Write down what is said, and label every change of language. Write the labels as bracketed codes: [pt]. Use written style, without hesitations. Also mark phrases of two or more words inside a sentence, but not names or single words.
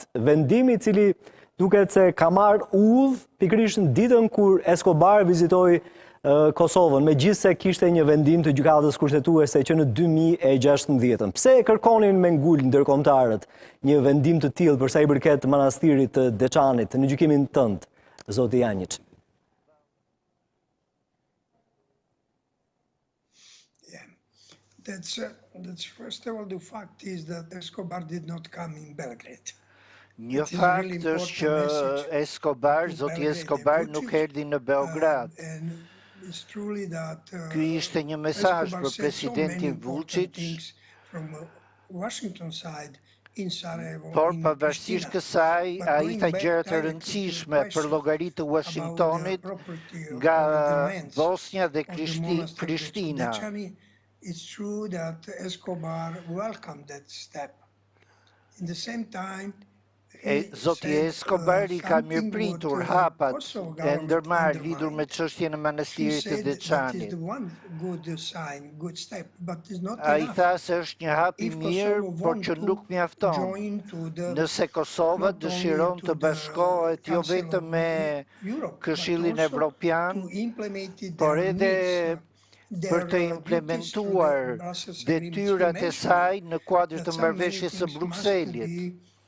[sq] Vendimi i cili duket se ka marrë udhë pikërisht në ditën kur Escobar vizitoi Kosovën, megjithse kishte një vendim të gjykatës kushtetuese që në 2016. Pse e kërkonin me ngul ndërkombëtarët një vendim të tillë për sa i përket manastirit të Deçanit në gjykimin tënd, zoti Janjić? [en] That's first of all, the fact is that Escobar did not come in Belgrade. [sq] Një fakt është që zoti Escobar nuk erdhi në Beograd. Ky ishte një mesazh për presidentin Vučić, por pavarësisht kësaj, ai tha gjëra të rëndësishme për llogaritë të Washingtonit nga Bosnia dhe Prishtina. [en] It's true that Escobar welcomed that step. In the same time, [sq] Zoti Escobar I ka mirëpritur hapat e ndërmarrë lidhur me çështjen e manastirit të Deçanit. Ai tha se është një hap I mirë, por që nuk mjafton. Nëse Kosova dëshiron të bashkohet jo vetëm me Këshillin Evropian, por edhe për të implementuar detyrat e saj në kuadër të marrëveshjes së Brukselit.